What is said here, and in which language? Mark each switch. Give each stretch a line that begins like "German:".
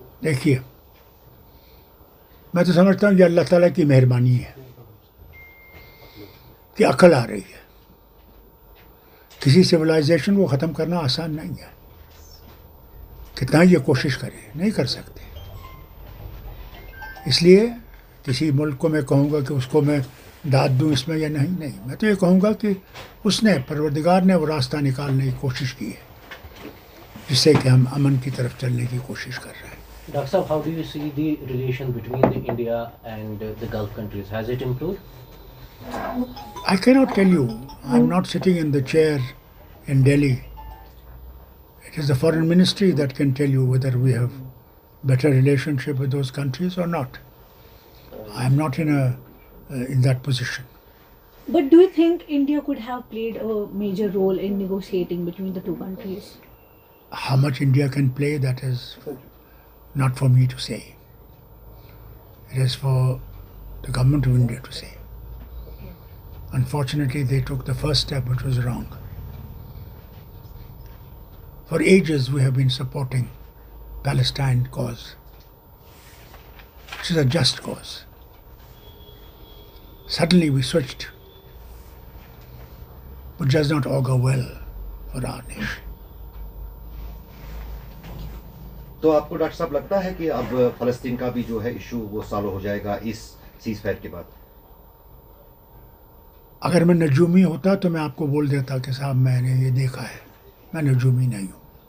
Urdu: دیکھیے، میں تو سمجھتا ہوں یہ اللہ تعالیٰ کی مہربانی ہے کہ عقل آ رہی ہے۔ کسی سویلائزیشن کو ختم کرنا آسان نہیں ہے، کتنا یہ کوشش کریں نہیں کر سکتے، اس لیے کسی ملک کو میں کہوں گا کہ اس کو میں داد دوں اس میں یا نہیں، میں تو یہ کہوں گا کہ اس نے پروردگار نے وہ راستہ نکالنے کی کوشش کی ہے جس سے کہ ہم امن کی طرف چلنے کی کوشش کر رہے ہیں.
English: Dr. Saab, how do you see the relation between the India and the Gulf countries? Has it improved? I cannot tell you. I'm not sitting in the chair in Delhi. It is the foreign ministry that can tell you whether we have better relationship with those countries or not. I am not in that position. But do you think India could have played a major role in negotiating between the two countries? How much India can play, that is not for me to say. It is for the government of India to say. Unfortunately, they took the first step, which was wrong. For ages, we have been supporting Palestine cause, which is a just cause. Suddenly, we switched, which does not augur well for our nation.
Urdu: تو آپ کو doctor صاحب لگتا ہے کہ اب فلسطین کا بھی جو ہے ایشو وہ سالو ہو جائے گا اس سیز فائر کے بعد؟ اگر میں نجومی ہوتا تو میں آپ کو بول دیتا کہ صاحب میں نے یہ دیکھا ہے. میں نجومی نہیں ہوں.